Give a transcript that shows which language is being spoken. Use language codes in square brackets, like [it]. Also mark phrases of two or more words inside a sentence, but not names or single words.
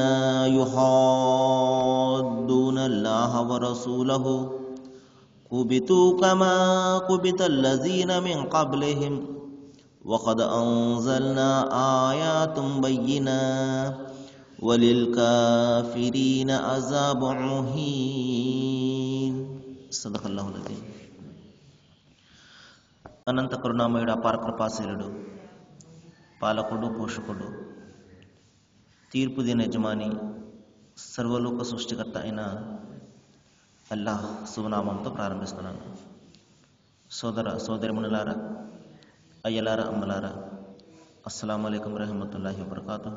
[ar] يحادون الله ورسوله كبتوا كما كبت الذين من قبلهم وقد أنزلنا آيات بينات وللكافرين عذاب مهين صدق الله العظيم. [te] అనంత కరుణామయుడు అపార కృపాశీలుడు పాలకుడు పోషకుడు తీర్పు దిన యజమాని సర్వలోక సృష్టికర్త అయిన అల్లాహ్ శుభనామంతో ప్రారంభిస్తున్నాను. సోదరిమణులారా, అయ్యలారా, అమ్మలారా, [ar] السلام عليكم رحمة الله وبركاته.